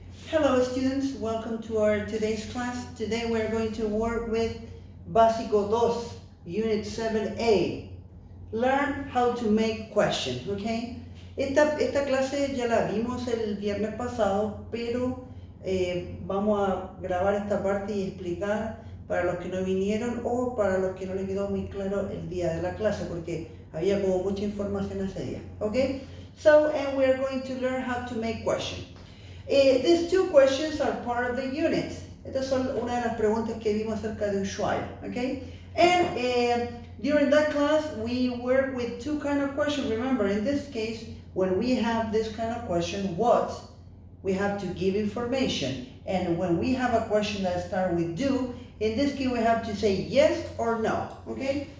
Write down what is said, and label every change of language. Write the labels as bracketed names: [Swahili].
[English] Hello students, welcome to our today's class. Today we're going to work with Básico 2, Unit 7A. Learn how to make questions, okay? [Spanish] Esta clase ya la vimos el viernes pasado, pero vamos a grabar esta parte y explicar para los que no vinieron o para los que no les quedó muy claro el día de la clase, porque había como mucha información ese día, okay? [English] So, and we're going to learn how to make questions. These two questions are part of the unit. [Spanish] Estas son una de las preguntas que vimos acerca de Ushuaia, okay? [English] And during that class, we work with two kind of questions. Remember, in this case, when we have this kind of question, what, we have to give information. And when we have a question that starts with do, in this case, we have to say yes or no, okay?